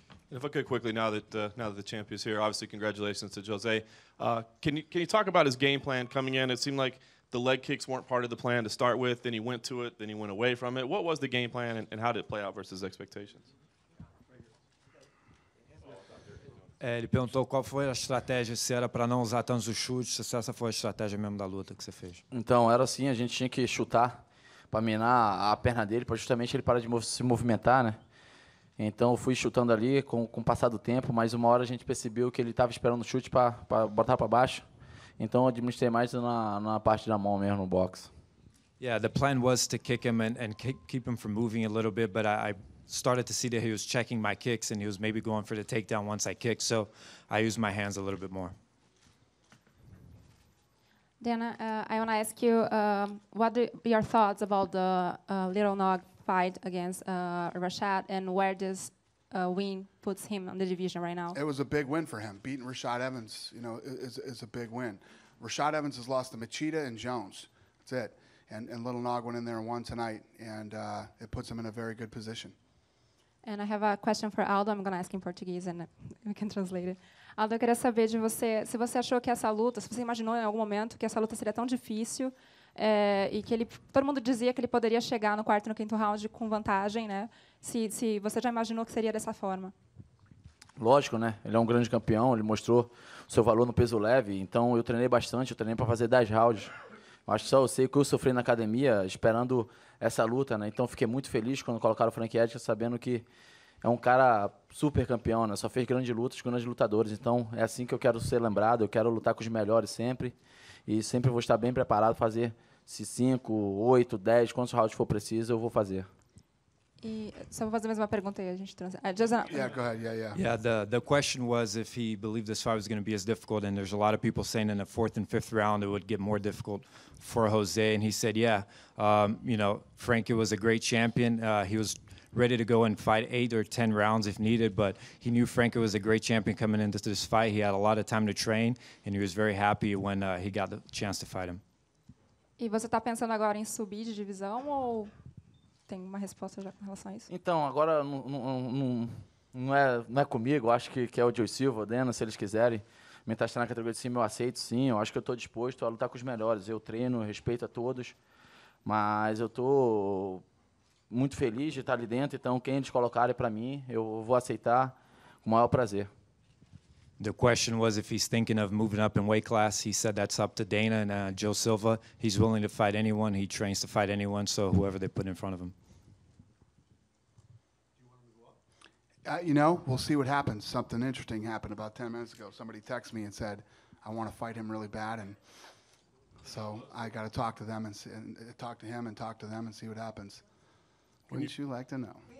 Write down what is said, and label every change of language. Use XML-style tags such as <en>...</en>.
<en>And if I could quickly, now that the champ is here, obviously congratulations to Jose. Can you talk about his game plan coming in? It seemed like the leg kicks weren't part of the plan to start with. Then he went to it. Then he went away from it. What was the game plan, and how did it play out versus expectations?</en> <pt>Ele perguntou qual foi a estratégia, se era para não usar tantos os chutes, se essa foi a estratégia mesmo da luta que você fez. Então, era assim, a gente tinha que chutar para minar a perna dele, para justamente ele parar de se movimentar, né? Então, eu fui chutando ali com o passar do tempo, mas uma hora a gente percebeu que ele estava esperando o chute para botar para baixo. Então, eu administrei mais na parte da mão mesmo, no boxe.</pt> <en>Yeah, the plan was to kick him and keep him from moving a little bit, but I started to see that he was checking my kicks and he was maybe going for the takedown once I kicked, so I used my hands a little bit more. Dana, I want to ask you, what are your thoughts about the Little Nog fight against Rashad, and where does win puts him on the division right now? It was a big win for him. Beating Rashad Evans, is a big win. Rashad Evans has lost to Machida and Jones. That's it. And Little Nog went in there and won tonight, and it puts him in a very good position. And I have a question for Aldo. I'm going to ask in Portuguese and we can translate it.</en> <pt>Aldo, eu queria saber de você, se você achou que essa luta, se você imaginou em algum momento que essa luta seria tão difícil e que todo mundo dizia que ele poderia chegar no quarto e no quinto round com vantagem, né? Se você já imaginou que seria dessa forma. Lógico, né? Ele é um grande campeão, ele mostrou o seu valor no peso leve, então eu treinei bastante, eu treinei para fazer 10 rounds. Acho que só eu sei o que eu sofri na academia esperando essa luta, né? Então fiquei muito feliz quando colocaram o Frank Edgar, sabendo que é um cara super campeão, né? Só fez grandes lutas com grandes lutadores. Então é assim que eu quero ser lembrado, eu quero lutar com os melhores sempre. E sempre vou estar bem preparado para fazer se 5, 8, 10, quantos rounds for preciso, eu vou fazer. E só vou fazer mais uma pergunta aí, a gente transa.</pt> <en>Yeah, go ahead. Yeah, the question was if he believed this fight was going to be as difficult, and there's a lot of people saying in the 4th and 5th round it would get more difficult for Jose, and he said, yeah, Frankie was a great champion. He was ready to go and fight 8 or 10 rounds if needed, but he knew Frankie was a great champion coming into this fight. He had a lot of time to train, and he was very happy when he got the chance to fight him.</en> <pt>E você está pensando agora em subir de divisão ou tem uma resposta já com relação a isso? Então, agora não é comigo, acho que é o Joe Silva, o Dana, se eles quiserem. Me testar na categoria de cima, eu aceito sim, eu acho que eu estou disposto a lutar com os melhores. Eu treino, respeito a todos, mas eu estou muito feliz de estar ali dentro, então quem eles colocarem para mim, eu vou aceitar com o maior prazer.</pt> <en>The question was if he's thinking of moving up in weight class. He said that's up to Dana and Joe Silva. He's willing to fight anyone. He trains to fight anyone, so whoever they put in front of him. We'll see what happens. Something interesting happened about 10 minutes ago. Somebody texted me and said, I want to fight him really bad, and so I got to talk to them and talk to him and talk to them and see what happens. Wouldn't you like to know?</en>